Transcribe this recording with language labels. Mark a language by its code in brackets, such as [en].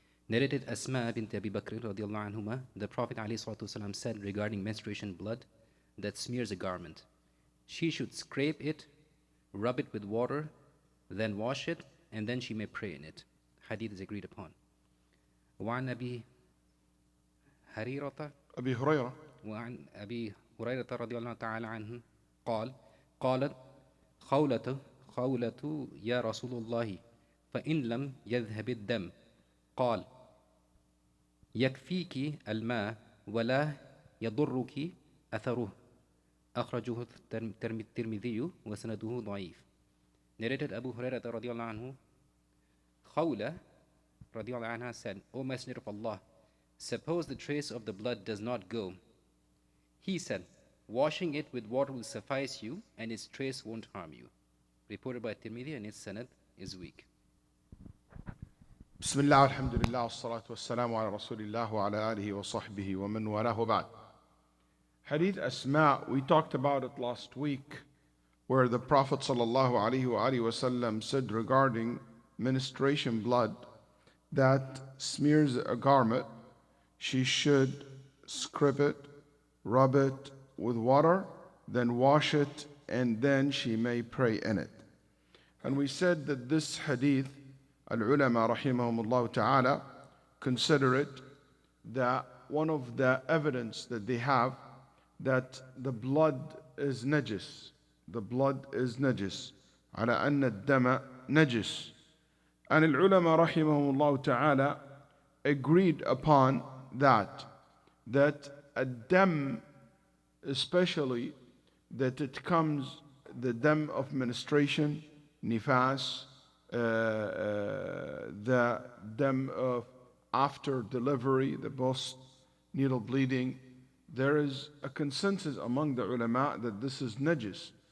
[en] Narrated Asma bint Abi Bakr radiallahu anhuma, the Prophet ﷺ said regarding menstruation blood that smears a garment, she should scrape it, rub it with water, then wash it, and then she may pray in it. Hadith is agreed upon. [ar] وعن أبي هريرة وعن أبي هريرة رضي الله تعالى عنه قالت خولة يا رسول الله فإن لم يذهب الدم قال: يكفيك الماء ولا يضرك أثره. أخرجه الترمذي وسنده ضعيف. [en] Narrated Abu Hurairah radiallahu anhu, Khawla radiallahu anha said, O Messenger of Allah, suppose the trace of the blood does not go. He said, washing it with water will suffice you and its trace won't harm you. Reported by at-Tirmidhi, and its sanad is weak. [ar] بسم الله والحمد لله والصلاة والسلام على رسول الله وعلى آله وصحبه ومن والاه بعد. [en] Hadith Asma, we talked about it last week, where the Prophet sallallahu alaihi wasallam said regarding menstruation blood that smears a garment, she should scrape it, rub it with water, then wash it, and then she may pray in it. And we said that this hadith, al-ulama rahimahumullah ta'ala, consider it that one of the evidence that they have that the blood is najis. The blood is najis. [ar] على أن الدم najis. [en] And al-ulama rahimahumullah ta'ala agreed upon that ad-dam, especially that it comes, the dam of menstruation, nifas, the dam of after delivery, the post-natal bleeding, there is a consensus among the ulama that this is najis.